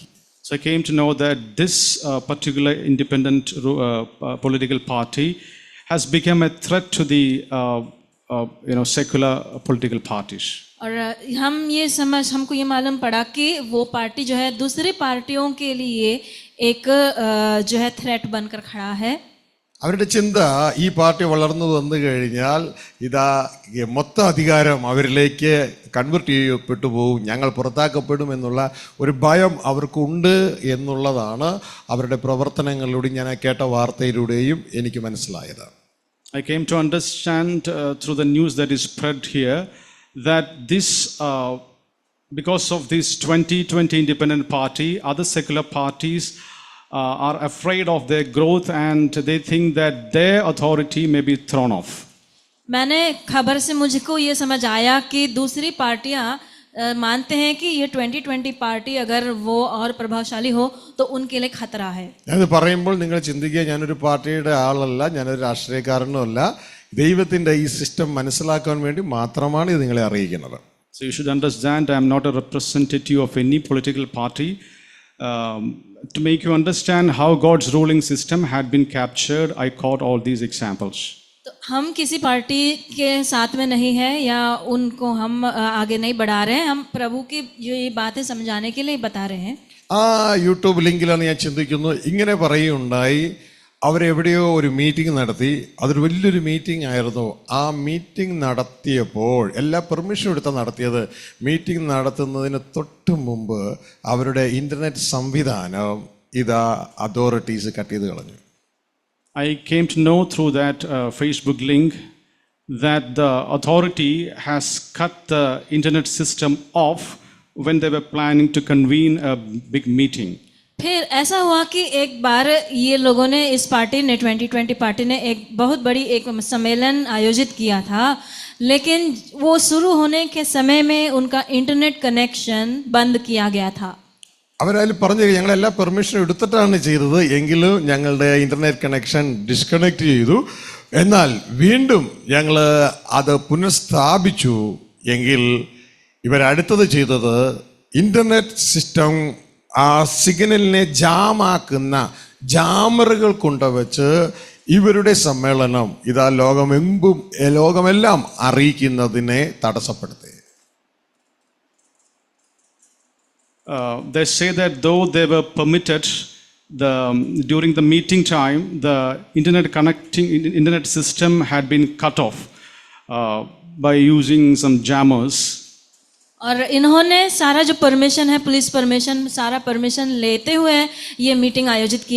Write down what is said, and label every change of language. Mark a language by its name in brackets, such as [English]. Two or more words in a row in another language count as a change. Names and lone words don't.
[English] So I came to know that this particular independent political party has become a threat to the secular political parties. [Hindi] और हमको ये मालूम पड़ा कि वो पार्टी जो है दूसरी पार्टियों के लिए एक जो है थ्रेट बनकर खड़ा है. [Malayalam] അവരുടെ ചിന്ത, ഈ പാർട്ടി വളർന്നു വന്നു കഴിഞ്ഞാൽ ഇതാ മൊത്തം അധികാരം അവരിലേക്ക് കൺവെർട്ട് ചെയ്യപ്പെട്ടു പോകും, ഞങ്ങൾ പുറത്താക്കപ്പെടും എന്നുള്ള ഒരു ഭയം അവർക്കുണ്ട് എന്നുള്ളതാണ് അവരുടെ പ്രവർത്തനങ്ങളിലൂടെയും ഞാൻ കേട്ട വാർത്തയിലൂടെയും എനിക്ക് മനസ്സിലായത്. [English] I came to understand through the news that is spread here that this because of this 2020 independent party, other secular parties are afraid of their growth and they think that their authority may be thrown off. [Hindi] मैंने खबर से मुझको ये समझ आया कि दूसरी पार्टियां मानते हैं कि ये 2020 പാർട്ടി अगर वो और प्रभावशाली हो तो उनके लिए खतरा है. [Malayalam] ഞാനത് പറയുമ്പോൾ നിങ്ങൾ ചിന്തിക്കുക, ഞാനൊരു പാർട്ടിയുടെ ആളല്ല, ഞാനൊരു രാഷ്ട്രീയക്കാരനും അല്ല, ദൈവത്തിൻ്റെ ഈ സിസ്റ്റം മനസ്സിലാക്കാൻ വേണ്ടി മാത്രമാണ് ഇത് നിങ്ങളെ അറിയിക്കുന്നത്. [English] So you should understand I am not a representative of any political party. To make you understand how God's ruling system had been captured, I quote all these examples. [Hindi] तो हम किसी पार्टी के साथ में नहीं है या उनको हम आगे नहीं बढ़ा रहे हैं, हम प्रभु की जो ये बातें समझाने के लिए बता रहे हैं. [Malayalam] ആ യൂട്യൂബ് ലിങ്കിലാണ് ഞാൻ ചിന്തിക്കുന്നു. ഇങ്ങനെ പറയുകയുണ്ടായി, അവരെവിടെയോ ഒരു മീറ്റിംഗ് നടത്തി. അതൊരു വലിയൊരു മീറ്റിംഗ് ആയിരുന്നു. ആ മീറ്റിംഗ് നടത്തിയപ്പോൾ എല്ലാ പെർമിഷനും എടുത്താൽ നടത്തിയത്. മീറ്റിംഗ് നടത്തുന്നതിന് തൊട്ട് മുമ്പ് അവരുടെ ഇൻ്റർനെറ്റ് സംവിധാനം ഇതാ [English] authorities cut [Malayalam] ചെയ്ത് കളഞ്ഞു. [English] I came to know through that Facebook link that the authority has cut the internet system off when they were planning to convene a big meeting. [Hindi] फिर ऐसा हुआ कि एक बार ये लोगों ने इस पार्टी ने 2020 पार्टी ने एक बहुत बड़ी एक सम्मेलन आयोजित किया था, लेकिन वो शुरू होने के समय में उनका इंटरनेट कनेक्शन बंद किया गया था. [Malayalam] അവരതിൽ പറഞ്ഞു, ഞങ്ങളെല്ലാ പെർമിഷനും എടുത്തിട്ടാണ് ചെയ്തത്, എങ്കിലും ഞങ്ങളുടെ [English] internet connection disconnect [Malayalam] ചെയ്തു. എന്നാൽ വീണ്ടും ഞങ്ങൾ അത് പുനഃസ്ഥാപിച്ചു. എങ്കിൽ ഇവരടുത്തത് ചെയ്തത് [English] internet system [Malayalam] ആ സിഗ്നലിനെ ജാമാക്കുന്ന ജാമറുകൾ കൊണ്ടുവച്ച് ഇവരുടെ സമ്മേളനം ഇതാ ലോകമെല്ലാം അറിയിക്കുന്നതിനെ തടസ്സപ്പെടുത്തി. [English] They say that though they were permitted during the meeting time, the internet system had been cut off by using some jammers. [Hindi] और इन्होंने सारा जो परमिशन है, [English] police permission, [Hindi] सारा परमिशन लेते हुए ये मीटिंग आयोजित किया.